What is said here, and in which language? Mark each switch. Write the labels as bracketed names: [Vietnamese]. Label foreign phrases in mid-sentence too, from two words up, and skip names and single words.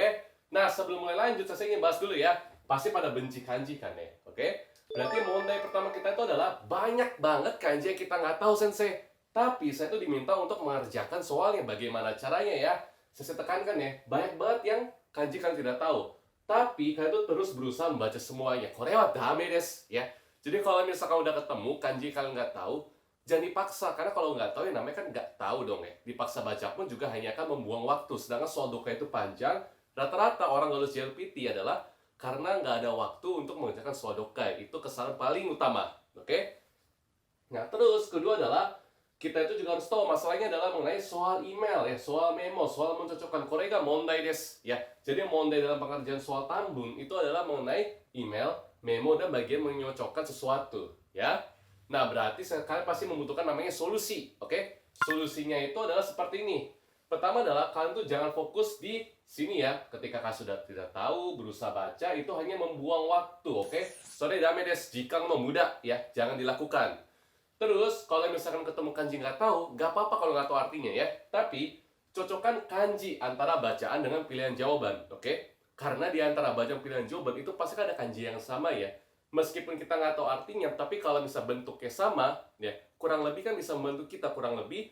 [Indonesian] Nah, sebelum mulai lanjut, saya ingin bahas dulu ya. Pasti pada benci kanji kan ya, oke? Berarti mondai pertama kita itu adalah banyak banget kanji yang kita nggak tahu, Sensei. Tapi saya tuh diminta untuk mengerjakan soalnya. Bagaimana caranya ya? Saya tekankan ya, banyak banget yang kanji kalian tidak tahu. Tapi kalian tuh terus berusaha membaca semuanya. [Japanese] これはダメですよ. [Indonesian] Jadi kalau misalkan udah ketemu kanji kalian nggak tahu, jangan dipaksa. Karena kalau nggak tahu ya namanya kan nggak tahu dong ya. Dipaksa baca pun juga hanya akan membuang waktu. Sedangkan soal doka itu panjang. Rata-rata orang lulus JLPT adalah karena nggak ada waktu untuk mengerjakan soal dokai. Itu kesalahan paling utama, oke? Nah, terus kedua adalah kita itu juga harus tahu masalahnya adalah mengenai soal email ya, soal memo, soal mencocokkan [Japanese] これが問題ですよ. [Indonesian] Jadi mondai dalam pengerjaan soal tambun itu adalah mengenai email, memo dan bagian menyocokkan sesuatu ya. Nah, berarti kalian pasti membutuhkan namanya solusi, oke? Solusinya itu adalah seperti ini. Pertama adalah kalian tuh jangan fokus di sini ya. Ketika kalian sudah tidak tahu, berusaha baca, itu hanya membuang waktu, oke? [Japanese] それダメです, [Indonesian] jika mau muda ya, jangan dilakukan. Terus, kalau misalkan ketemu kanji nggak tahu, nggak apa-apa kalau nggak tahu artinya ya. Tapi, cocokkan kanji antara bacaan dengan pilihan jawaban, oke? Karena di antara bacaan pilihan jawaban itu pasti ada kanji yang sama ya. Meskipun kita nggak tahu artinya, tapi kalau bisa bentuknya sama, ya kurang lebih kan bisa membantu kita kurang lebih.